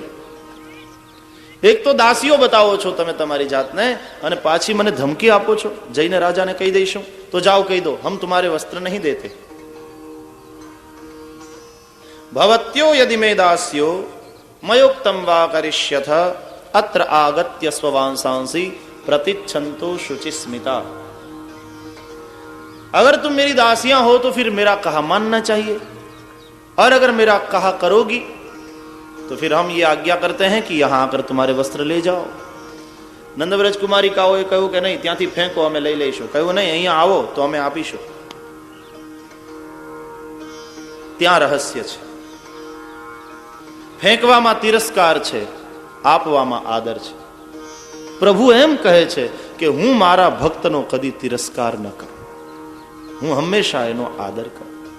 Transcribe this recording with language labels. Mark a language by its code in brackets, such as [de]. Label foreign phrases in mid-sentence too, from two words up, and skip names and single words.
[gu] એક તો દાસીઓ બતાવો છો તમે તમારી જાતને, અને પાછી મને ધમકી આપો છો, જઈને રાજાને કહી દઈશું. તો જાઓ કહી દો, [hi] हम तुम्हारे वस्त्र नहीं देते. [sa] ભવત્યો યદિ મે દાસ્યો મયોક્તમ વા કરિષ્યથ અત્ર આગત્ય સ્વવાંસાંસી प्रतिच्छन्तो शुचि स्मिता. [hi] अगर तुम मेरी दासियां हो तो फिर मेरा कहा मानना चाहिए, और अगर मेरा कहा करोगी तो फिर हम ये आज्ञा करते हैं कि यहां आकर तुम्हारे वस्त्र ले जाओ. [gu] નંદવ્રજ કુમારિકાઓએ કહ્યું કે નહીં, ત્યાંથી ફેંકો, અમે લઈ લઈશું. કહ્યું નહીં, અહીંયા આવો તો અમે આપીશું. ત્યાં રહસ્ય છે. ફેંકવામાં તિરસ્કાર છે, આપવામાં આદર છે. પ્રભુ એમ કહે છે કે હું મારા ભક્તનો કદી તિરસ્કાર ન કરું, હું હંમેશા એનો આદર કરું.